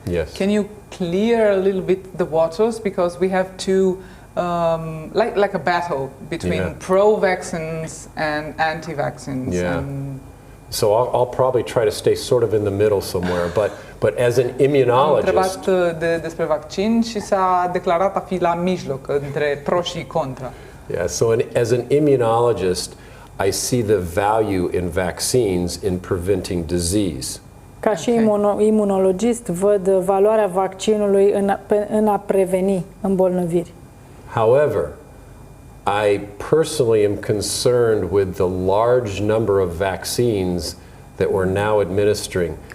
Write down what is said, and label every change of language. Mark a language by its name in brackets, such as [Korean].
[English] Yes. Can you clear a little bit the waters, because we have two, like a battle between pro-vaccines and anti-vaccines. Yeah. So I'll probably try to stay sort of in the middle somewhere, but as an immunologist. [Romanian] Am întrebat despre vaccin și s-a declarat a fi la mijloc între pro și contra. [English] Yeah. So as an immunologist, I see the value in vaccines in preventing disease. [Romanian] Ca și imunologist, văd valoarea vaccinului în a preveni îmbolnăviri. [English] However, I personally am concerned with the large number of vaccines that we're now administering.